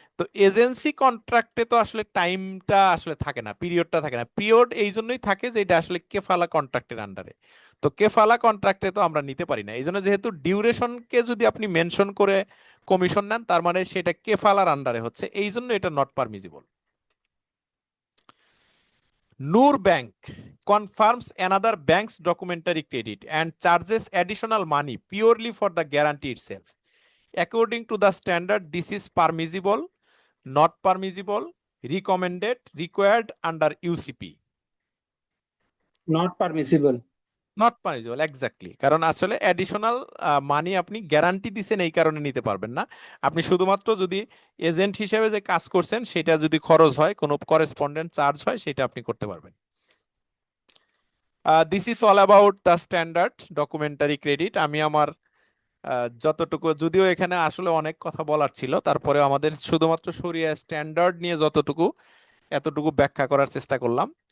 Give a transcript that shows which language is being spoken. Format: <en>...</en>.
<bn>তো এজেন্সি কন্ট্রাক্টে তো আসলে টাইমটা আসলে থাকে না, পিরিয়ডটা থাকে না। পিরিয়ড এই জন্যই থাকে যে এটা আসলে কেফালা কন্ট্রাক্টের আন্ডারে। তো কেফালা কন্ট্রাক্টে তো আমরা নিতে পারি না, এই জন্য যেহেতু ডিউরেশনকে যদি আপনি মেনশন করে কমিশন নেন, তার মানে সেটা কেফালার আন্ডারে হচ্ছে, এই জন্য এটা not পারমিজিবল।</bn> <en>Noor Bank confirms another bank's documentary credit and charges additional money purely for the guarantee itself. According to the standard, this is permissible, not permissible, recommended, required under UCP. Not permissible. Not permissible, exactly.</en> <bn>কারণ আসলে additional মানি আপনি guarantee দিছেন এই কারণে নিতে পারবেন না। আপনি শুধুমাত্র যদি এজেন্ট হিসেবে যে কাজ করছেন সেটা যদি খরচ হয়, কোনো করেসপন্ডেন্ট চার্জ হয়, সেটা আপনি করতে পারবেন।</bn> <en>This is all about the standard documentary credit.</en> <bn>আমি আমার যতটুকু, যদিও এখানে আসলে অনেক কথা বলার ছিল, তারপরে আমাদের শুধুমাত্র শরিয়া স্ট্যান্ডার্ড নিয়ে যতটুকু এতটুকু ব্যাখ্যা করার চেষ্টা করলাম।</bn>